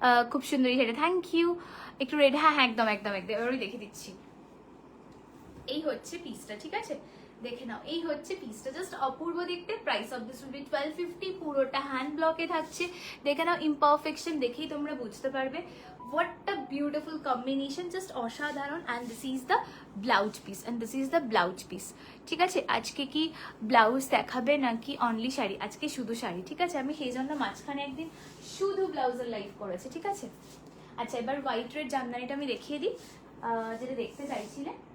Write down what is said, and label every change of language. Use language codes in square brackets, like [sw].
[bn] খুব সুন্দরী সেটা, থ্যাংক ইউ। একটু রেড, হ্যাঁ হ্যাঁ একদম একদম একদম, এবারই দেখে দিচ্ছি। এই হচ্ছে পিসটা, ঠিক আছে? দেখে নাও, এই হচ্ছে পিসটা, জাস্ট অপূর্ব দেখতে। [en] price of this will be 1250, [bn] পুরোটা হ্যান্ড ব্লকে থাকছে। দেখে নাও, ইমপারফেকশন দেখেই তোমরা বুঝতে পারবে [en] what a beautiful combination, just [bn] অসাধারণ। [en] and this is the blouse piece, and this is the blouse piece, [bn] ঠিক আছে? আজকে কি ব্লাউজ দেখাবে নাকি অনলি শাড়ি? আজকে শুধু শাড়ি, ঠিক আছে? আমি সেই জন্য মাঝখানে একদিন শুধু ব্লাউজের লাইভ করেছি, ঠিক আছে? আচ্ছা, এবার হোয়াইট রেড জামদানিটা আমি দেখিয়ে দিই, যেটা দেখতে চাইছিলে।